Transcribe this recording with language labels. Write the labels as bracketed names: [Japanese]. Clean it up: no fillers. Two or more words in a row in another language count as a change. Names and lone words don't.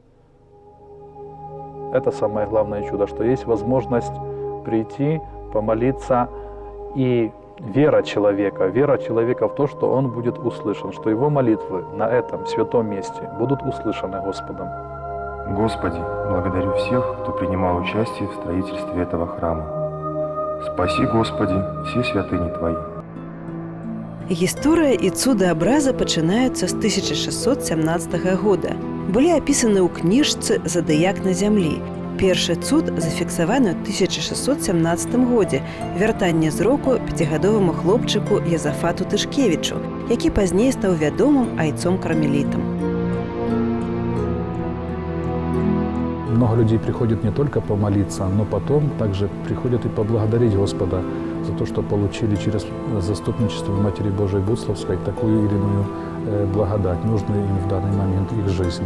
[Russian] Это самое главное чудо, что есть возможность прийти, помолиться, и вера человека в то, что он будет услышан, что его молитвы на этом святом месте будут услышаны Господом. Господи, благодарю всех, кто принимал участие в строительстве этого храма. Спаси, Господи, все святыни Твои. [Belarusian] Гісторыя і цуды абраза пачынаюцца з 1617 года. Былі апісаны ў кніжцы «Задыяк на зямлі». Першы цуд зафіксаваны ў 1617 годзе – вяртанне зроку 5гадоваму хлопчыку Язафату Тышкевічу, які пазней стаў вядомым айцом-кармелітам. [Russian] Много людей приходит не только помолиться, но потом также приходят и поблагодарить Господа за то, что получили через заступничество Матери Божией Буцлавской такую или иную благодать, нужную им в данный момент их жизни.